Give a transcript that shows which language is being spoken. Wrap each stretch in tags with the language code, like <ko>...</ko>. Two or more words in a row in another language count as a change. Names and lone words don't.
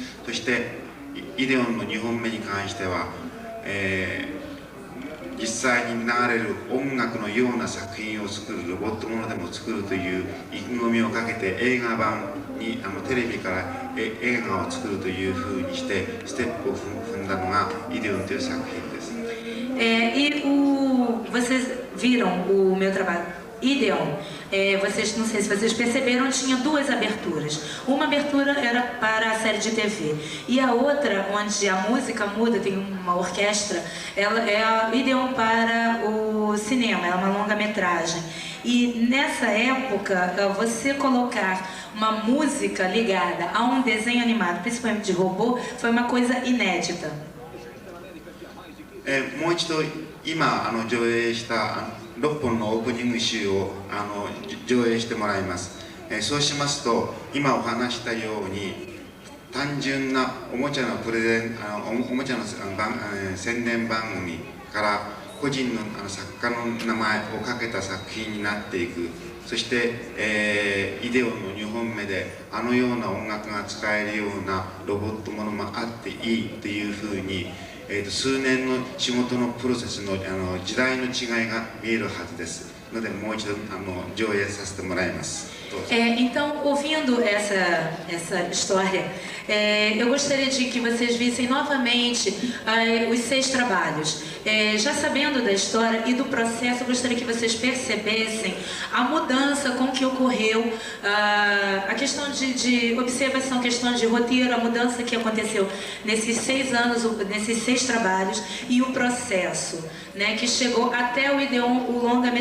<ja>そしてイデオンの2本目に関しては、実際に流れる音楽のような作品を作る、ロボットものでも作るという意気込みをかけて映画版にテレビから映画を作るというふうにしてステップを踏んだのがイデオンという作品です。</ja> <pt>Vocês viram o meu trabalho Ideon, vocês, não sei se vocês perceberam, tinha duas aberturas. Uma abertura era para a série de TV e a outra, onde a música muda, tem uma orquestra, ela é a Ideon para o cinema, ela é uma longa-metragem. E nessa época, você colocar uma música ligada a um desenho animado, principalmente de robô, foi uma coisa inédita.</pt> <ja>もう一度今上映した6本のオープニング集を上映してもらいます。そうしますと今お話したように単純なおもちゃの宣伝番組から個人の作家の名前をかけた作品になっていく。そして、イデオンの2本目でような音楽が使えるようなロボットものもあっていいというふうに数年の仕事のプロセスの時代の違いが見えるはずですので、もう一度上映させてもらいます。</ja> <pt>Então, ouvindo essa história, eu gostaria de que vocês vissem novamente os 6 trabalhos. Já sabendo da história e do processo, eu gostaria que vocês percebessem a mudança com que ocorreu, a questão de observação, a questão de roteiro, a mudança que aconteceu nesses 6 anos, nesses 6 trabalhos e o processo, né, que chegou até o Ideon, o longa-metragem.</pt>